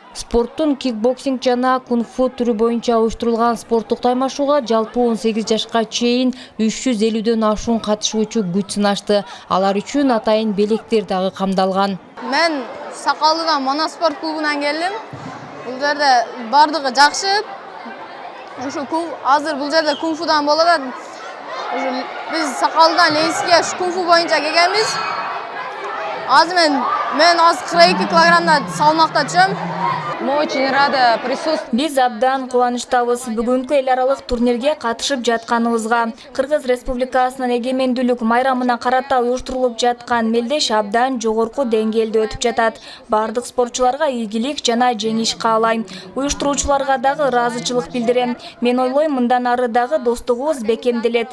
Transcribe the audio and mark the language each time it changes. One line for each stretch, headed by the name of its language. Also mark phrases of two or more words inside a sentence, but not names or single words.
Kyrgyz: Спорттун кикбоксинг жана кунг-фу түрү боюнча уюштурулган спорттук таймашууга жалпы 18 жашка чейин 350дөн ашуун катышуучу күч сынашты. Алар үчүн атайын белектер дагы камдалган. Мен Сакалдыдан Манас спорт клубунан келдим. Бул жерде бардыгы жакшы. Ошо азыр бул жерде кунг-фудан болот. Биз Сакалдан Ленскийге кунг-фу боюнча келгенбиз. Аз мен аз 42 килограммда салмакта түшүм.
Russian: Мы очень рады присутствовать.
Kyrgyz: Биз абдан кубанычтабыз. Бүгүнкү эл аралык турнирге катышып жатканыбызга. Кыргыз Республикасынын эгемендүүлүк майрамына карата уюштурулуп жаткан мелдеш абдан жогорку деңгээлде өтүп жатат. Бардык спортчуларга ийгилик жана жеңиш каалайм. Уюштуруучуларга дагы ыраазычылык билдирем. Мен ойлойм, мындан ары дагы достугубуз бекемделет.